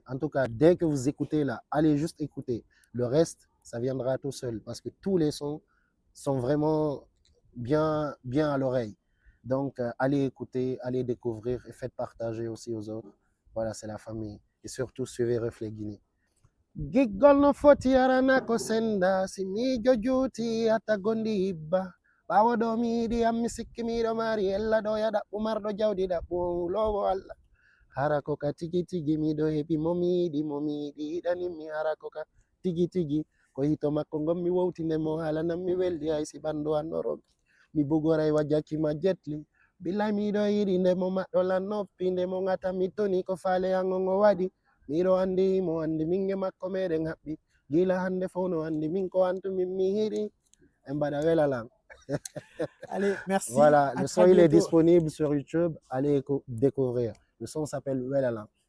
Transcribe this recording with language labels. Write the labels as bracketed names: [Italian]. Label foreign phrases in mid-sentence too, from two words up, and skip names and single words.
[French] En tout cas, dès que vous écoutez là, allez juste écouter. Le reste, ça viendra tout seul parce que tous les sons sont vraiment bien, bien à l'oreille. Donc, allez écouter, allez découvrir et faites partager aussi aux autres. Voilà, c'est la famille. Et surtout, suivez Reflet Guinée. [Fula] Giggol no foti arana ko senda simi jojuti atagondi ibba ɓawo ɗo mi yiɗi am mi sikki miɗo mari ella ɗo yaɗa umarɗo jawdi ɗaɓɓo lowo allah hara ko ka tigi tigi miɗo heɓi momi yiɗi yiɗanimmi hara ko ka tigi tigi ko hito makko gommi wowtindemo halanan mi weldi hay si ɓandu an ɗo ronki mi bugoray wajakima jetli billay miɗo yiɗi ndemo maɗɗolan noppi ndemo ngata mi toni ko faale an on o waɗi miɗo andi mo andi minge makko meɗen haɓɓi gila hande fof no andi min ko antumi mi hiɗi en mbaɗa welalan. [French] Allez, merci. Voilà, À le très son il est bientôt. disponible sur YouTube, allez découvrir. Le son s'appelle Welalan.